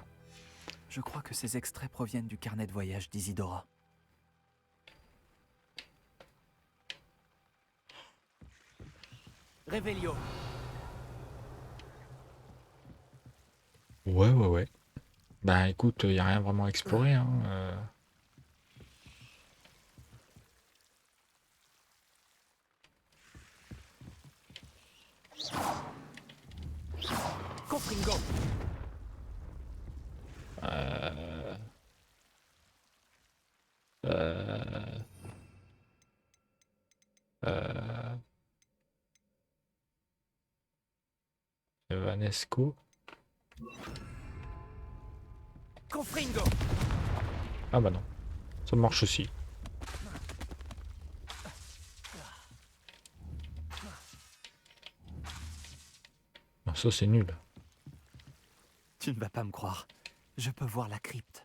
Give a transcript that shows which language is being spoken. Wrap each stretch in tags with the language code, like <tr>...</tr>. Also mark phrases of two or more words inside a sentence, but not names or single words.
<fr>Je crois que ces extraits proviennent du carnet de voyage d'Isidora. Réveillon! Ouais. Bah écoute, y a rien vraiment à explorer, hein. Confringo! Vanesco. Confringo! Ah bah non, ça marche aussi. Non, ça c'est nul. Tu ne vas pas me croire. Je peux voir la crypte.</fr>